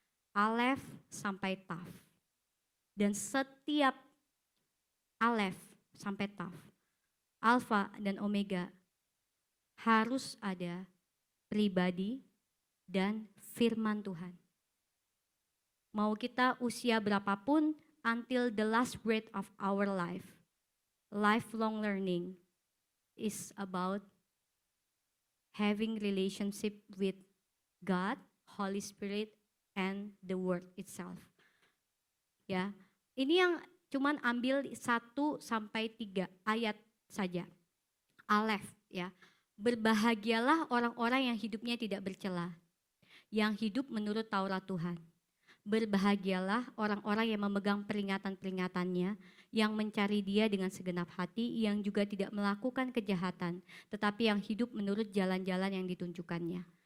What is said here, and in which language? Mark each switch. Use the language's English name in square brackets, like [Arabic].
[Indonesian] Alef sampai Taf. Dan setiap Alef sampai Taf, Alfa dan Omega, harus ada pribadi dan firman Tuhan. Mau kita usia berapapun, [English] until the last breath of our life, lifelong learning is about having relationship with God, Holy Spirit, and the Word itself. [Indonesian] Ya, ini yang cuman ambil 1 sampai 3 ayat saja. Alef, ya. Berbahagialah orang-orang yang hidupnya tidak bercela, yang hidup menurut Taurat Tuhan. Berbahagialah orang-orang yang memegang peringatan-peringatannya, yang mencari Dia dengan segenap hati, yang juga tidak melakukan kejahatan, tetapi yang hidup menurut jalan-jalan yang ditunjukkannya.